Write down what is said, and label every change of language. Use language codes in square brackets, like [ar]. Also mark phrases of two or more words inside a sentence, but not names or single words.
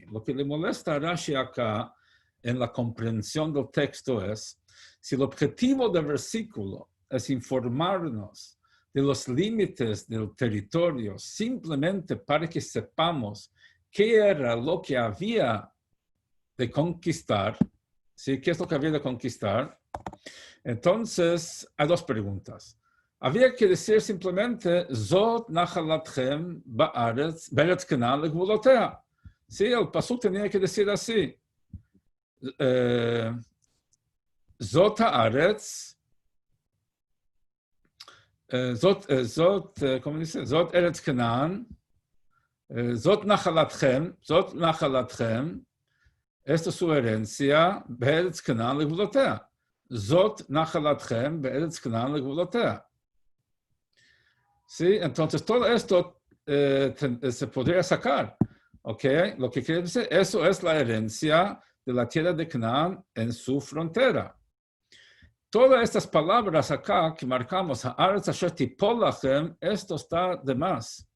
[es] Lo que le molesta a Rashi acá, en la comprensión del texto, es si el objetivo del versículo es informarnos de los límites del territorio simplemente para que sepamos qué era lo que había de conquistar, ¿sí? ¿Qué es lo que había de conquistar? Entonces, hay dos preguntas. Había que decir simplemente, [he] זאת נחלתכם בארץ כנען לגבולתיה. [es] Sí, el pasuk tenía que decir así. [he] זאת הארץ, [es] ¿cómo dice? [he] זאת ארץ כנען, זאת נחלתכם, [es] esta es su herencia, [he] בארץ כנען לגבולתיה. זאת נחלתכם בארץ כנען לגבולתיה. [es] ¿Sí? Entonces, todo esto se podría sacar. ¿Ok? Lo que quiere decir, eso es la herencia de la tierra de Canaán en su frontera. Todas estas palabras acá que marcamos, esto está de más.